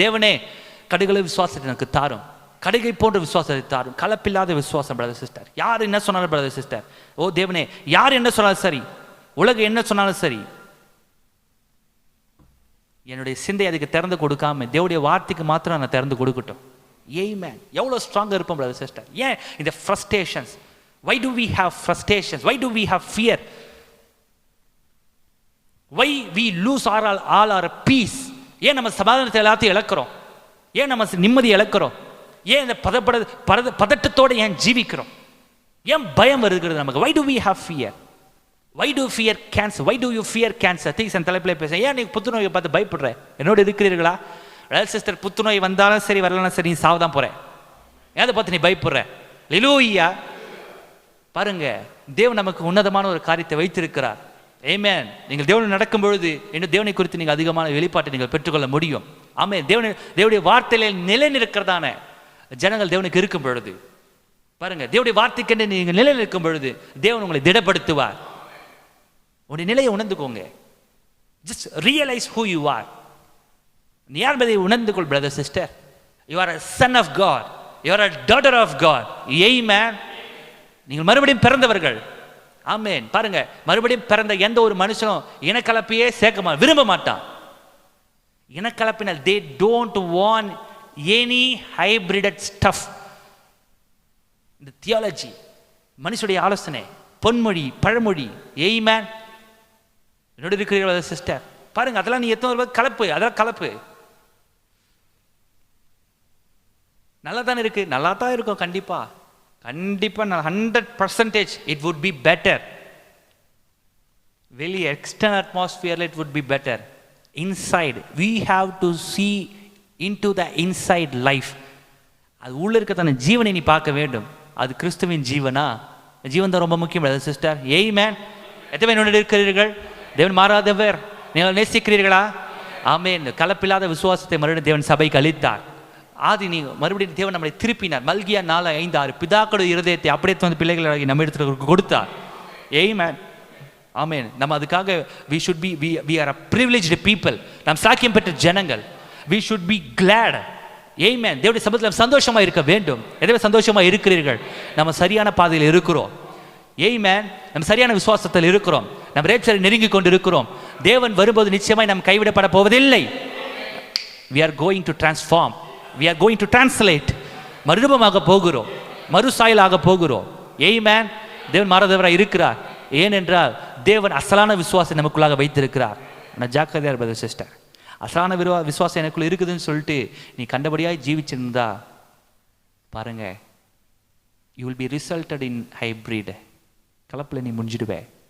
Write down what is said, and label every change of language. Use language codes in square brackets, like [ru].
[ta] தேவனே கடுகளை விசுவாசத்தை எனக்கு தாரும், கடுகை போன்ற விசுவாசத்தை தாரும், கலப்பில்லாத விசுவாசம் பிரதர் சிஸ்டர். யார் என்ன சொன்னாலும் பிரதர் சிஸ்டர், ஓ தேவனே, யார் என்ன சொன்னாலும் சரி, உலகம் என்ன சொன்னாலும் சரி, என்னுடைய சிந்தை அதுக்கு திறந்து கொடுக்காம தேவனுடைய வார்த்தைக்கு மாத்திரம் நான் திறந்து கொடுக்கட்டும். ஆமென். எவ்வளோ ஸ்ட்ராங்காக இருப்போம் பிரதர் சிஸ்டர். ஏன் இந்த frustrations? [en] why do we have frustrations? why do we have fear? why we lose all our peace? [ta] ஏன் நம்ம சமாதானத்தை எல்லாத்தையும் இழக்கிறோம்? ஏன் நம்ம நிம்மதி இழக்கிறோம்? ஏன் இந்த பதட்டத்தோடு ஏன் ஜீவிக்கிறோம்? ஏன் பயம் வருகிறது நமக்கு? [en] why do we have fear? why do fear cancer? why do you fear cancer? [ta] Theesan தலைப்பில் பேச, ஏன் நீ புத்துநோயை பார்த்து பயப்படுற? என்னோட இருக்கிறீர்களா? சிஸ்டர், புத்துநோய் வந்தாலும் சரி வரலாம் சரி, நீ சாவதான் போற. ஏன் அதை பார்த்து நீ பயப்படுற? அல்லேலூயா. பாருங்க, தேவன் நமக்கு உன்னதமான ஒரு காரியத்தை வைத்திருக்கிறார். ஆமென். நீங்கள் தேவன் நடக்கும் பொழுது இன்னும் தேவனை குறித்து நீங்கள் அதிகமான வெளிப்பாட்டை நீங்கள் பெற்றுக்கொள்ள முடியும். ஆமென். தேவனுடைய வார்த்தையில நிலை நிற்கிறதான ஜனங்கள் தேவனுக்கு இருக்கும் பொழுது, பாருங்க, தேவனுடைய வார்த்தைக்கு நீங்கள் நிலை நிற்கும் பொழுது தேவன் உங்களை திடப்படுத்துவார். உங்களுடைய நிலையை உணர்ந்துக்கோங்க. [en] Just realise who you are. [ta] நீ யார் என்பதை உணர்ந்து கொள் brother sister. [en] you are a son of God, you are a daughter of God. [ta] ஆமென். நீங்கள் மறுபடியும் பிறந்தவர்கள். ஆமென். பாருங்க, மறுபடியும் பிறந்த எந்த ஒரு மனுஷனும் இனக்கலப்பையே சேர்க்க விரும்ப மாட்டான். [en] இனக்கலப்பினால் they don't want any hybrided stuff. [ta] இந்த தியாலஜி, மனுஷனுடைய ஆலோசனை, பொன்மொழி, பழமொழி. ஆமென். என்னோட இருக்கிறீர்கள் சிஸ்டர், பாருங்க, அதெல்லாம் நீ எத்தனை கலப்பு, அதெல்லாம் கலப்பு. நல்லா தானே இருக்கு, நல்லா தான் இருக்கும். கண்டிப்பா கண்டிப்பா [en] 100% it would be better. [ta] வெளியே [en] External அட்மாஸ்பியரில் it would be better. Inside we have to see into the inside life. [ta] அது உள்ளே இருக்கிறதான ஜீவனை நீ பார்க்க வேண்டும். அது கிறிஸ்துவின் ஜீவனா? ஜீவன் தான் ரொம்ப முக்கியம் சிஸ்டர். ஏய் மேன், எத்தனை பேர் இருக்கிறீர்கள்? தேவன் மாறாதவர், நீங்கள் நேசிக்கிறீர்களா? ஆமென். கலப்பில்லாத விசுவாசத்தை மறுபடியும் தேவன் சபைக்கு அளித்தார். ஆதி நீ மறுபடியும் தேவன் நம்மளை திருப்பினார். மல்கியா 4:5-6 பிதாக்களுடைய இருதயத்தை அப்படியே வந்து பிள்ளைகளாகி நம்ம இடத்துல கொடுத்தார். ஏய் மேன், ஆமென். நம்ம அதுக்காக [en] we should be we are a privileged people. [ta] நாம் சாக்கியம் பெற்ற ஜனங்கள். [en] we should be glad. [ta] ஆமென். தேவனுடைய சபையில் சந்தோஷமா இருக்க வேண்டும். எதவே சந்தோஷமா இருக்கிறீர்கள்? நம்ம சரியான பாதையில் இருக்கிறோம். ஆமென். நம்ம சரியான விசுவாசத்தில் இருக்கிறோம். நம்ம ரேப்சரை நெருங்கி கொண்டு இருக்கிறோம். தேவன் வரும்போது நிச்சயமாய் நாம் கைவிடப்பட போவதில்லை. [en] we are going to transform, we are going to translate. [ta] மறுரூபமாக போகிறோம், மறுசாயலாக போகிறோம். ஆமென். தேவன் மாறாதவராக இருக்கிறார். ஏனென்றால் தேவன் அசலான விசுவாசம் நமக்குள்ளாக வைத்திருக்கிறார். நான் ஜாக்கிரதையா இருப்பது சிஸ்டர். அசலான விசுவாசம் எனக்குள்ள இருக்குதுன்னு சொல்லிட்டு நீ கண்டபடியாக ஜீவிச்சிருந்தா பாருங்க, [en] You will be resulted in hybrid. [ta] கலப்பில் நீ முடிஞ்சிடுவே.